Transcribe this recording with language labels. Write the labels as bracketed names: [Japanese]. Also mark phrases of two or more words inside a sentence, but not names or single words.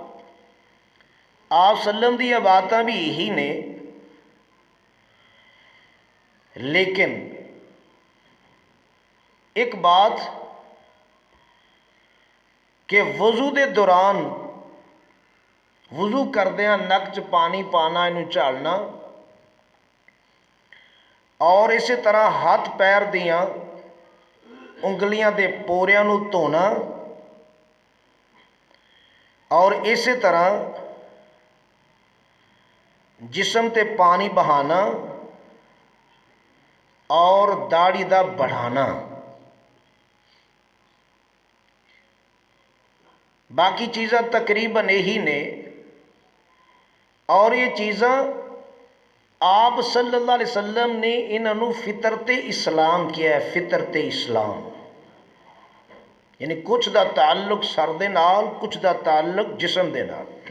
[Punjabi] آپ سلم دی باتاں بھی یہی نے، لیکن ایک بات کہ وضو دے دوران وضو کردیاں نک چ پانی پانا، انہوں جھالنا، اور اسی طرح ہاتھ پیر دیاں انگلیاں دے پوریاں نو دھونا، اور اسی طرح جسم تے پانی بہانا، اور داڑھی دا بڑھانا۔ باقی چیزاں تقریباً یہی نے، اور یہ چیزاں آپ صلی اللہ علیہ وسلم نے انہوں فطرت اسلام کیا ہے، فطرت اسلام، یعنی کچھ دا تعلق سر دے نال، کچھ دا تعلق جسم دے نال۔